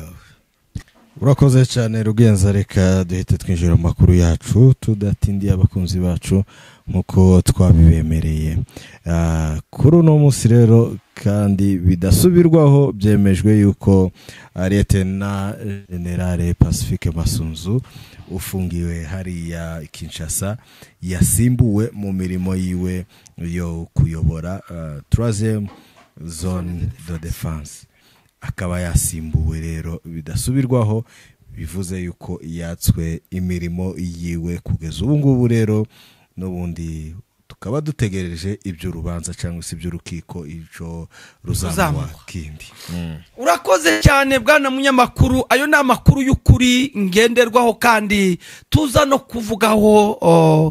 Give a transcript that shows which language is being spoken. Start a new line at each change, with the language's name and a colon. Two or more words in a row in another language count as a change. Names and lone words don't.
Kinyarwanda: urakoze cyane Rugenza reka duhite twinjira mu makuru yacu tudatindiye abakunzi bacu nkuko twabibemereye kuri uno munsi rero kandi bidasubirwaho byemejwe yuko Lieutenant General Pacifique Masunzu ufungiwe hariya Kinshasa yasimbuwe mu mirimo yiwe yo kuyobora
French: 3e zone de défense
Kinyarwanda: akaba yasimbuwe rero bidasubirwaho bivuze yuko yatswe imirimo yiwe kugeza ubu ngubu rero n'ubundi tukaba dutegereje ibyo rubanza cyangwa se ibyo rukiko ijo ruzamwa kindi urakoze cyane bwana munyamakuru ayo ni amakuru y'ukuri ngenderwaho kandi tuza no kuvugaho